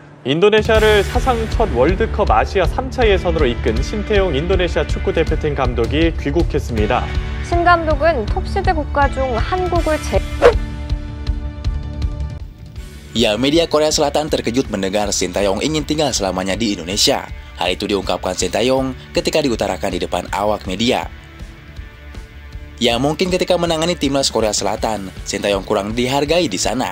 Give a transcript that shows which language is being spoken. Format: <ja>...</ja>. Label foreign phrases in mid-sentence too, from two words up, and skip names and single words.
<ko>인도네시아를 사상 첫 월드컵 아시아 3차 예선으로 이끈 신태용 인도네시아 축구대표팀 감독이 귀국했습니다. 신 감독은 톱시드 국가 중 한국을</ko> <id>Ya, media Korea Selatan terkejut mendengar Sintayong ingin tinggal selamanya di Indonesia. Hal itu diungkapkan Sintayong ketika diutarakan di depan awak media. Ya, mungkin ketika menangani timnas Korea Selatan, Sintayong kurang dihargai di sana.</id>